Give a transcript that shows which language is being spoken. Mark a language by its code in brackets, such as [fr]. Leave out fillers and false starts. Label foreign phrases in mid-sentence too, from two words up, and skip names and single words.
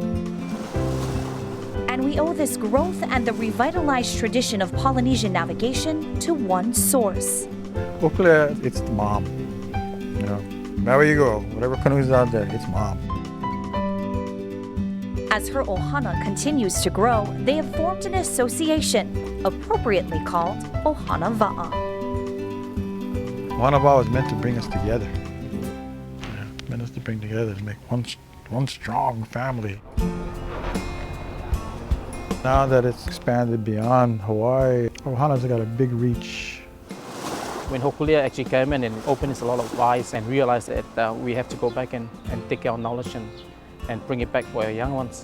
[en] And we owe this growth and the revitalized tradition of Polynesian navigation to one source. Hōkūleʻa, it's the mom. You know, wherever you go, whatever canoe's out there, it's mom. As her ʻOhana continues to grow, they have formed an association, appropriately called ʻOhana Wa'a. ʻOhana Wa'a was meant to bring us together. Yeah, meant us to bring together to make one strong family. Now that it's expanded beyond Hawaii, ʻOhana's got a big reach. When Hōkūleʻa actually came in and opened a lot of eyes and realized that we have to go back and take our knowledge and bring it back for our young ones.